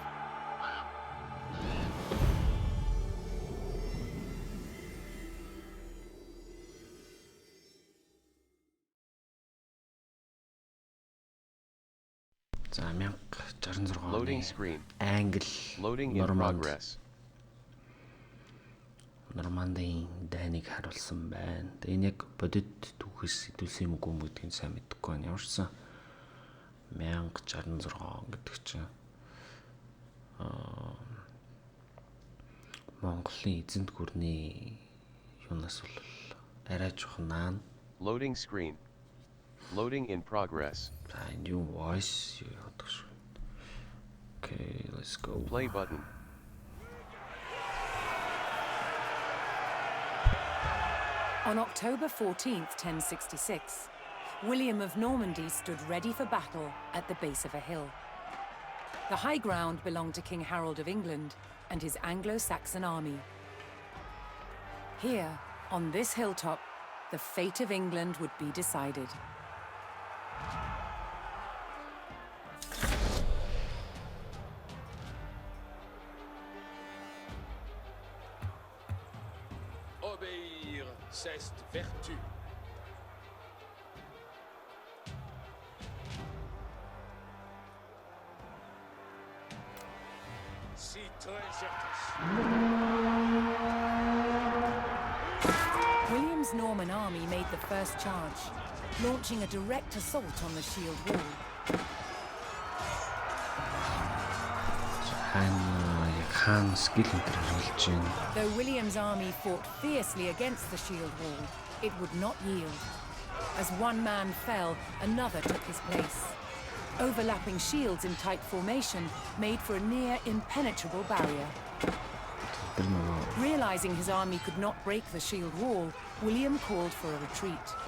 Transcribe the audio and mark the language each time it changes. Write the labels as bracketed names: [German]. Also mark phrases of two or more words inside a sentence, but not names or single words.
[Mongolian] За 1066 Loading оны screen. Англи, [English] Loading in progress. [Mongolian] Нормандын дайныг харуулсан байна. Тэгээ энэ яг бодит түүхээс сэтүүлсэн юм уу гэдгийг сайн мэдэхгүй байна. Ямарчсан 1066 гэдэг чинь Монголын эзэнт гүрний юунаас бол арай жоохон наан. [English] Loading screen. Loading in progress. New voice. Okay, let's go. Play button. On October 14th, 1066, William of Normandy stood ready for battle at the base of a hill. The high ground belonged to King Harold of England and his Anglo-Saxon army. Here, on this hilltop, the fate of England would be decided. [French] Obéir, c'est vertu. Si très certes. [English] William's Norman army made the first charge, launching a direct assault on the shield wall. [Mongolian] хаан [English] skill enter [Mongolian] хэрэглэж байна. [English] Though William's army fought fiercely against the shield wall, it would not yield. As one man fell, another took his place. Overlapping shields in tight formation made for a near impenetrable barrier. Realizing his army could not break the shield wall, William called for a retreat.